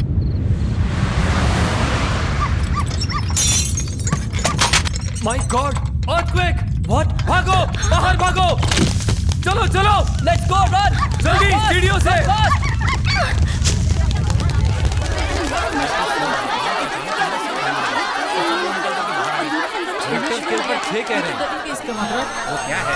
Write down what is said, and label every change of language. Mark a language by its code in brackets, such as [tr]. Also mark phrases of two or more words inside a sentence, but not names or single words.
[en] My God! Earthquake! What? [hi] भागो, बाहर भागो! चलो चलो! [en] Let's go, run! [hi] जल्दी सीढ़ियों से! स्केल पर 6 कह रहे हैं। इसका मतलब वो क्या है?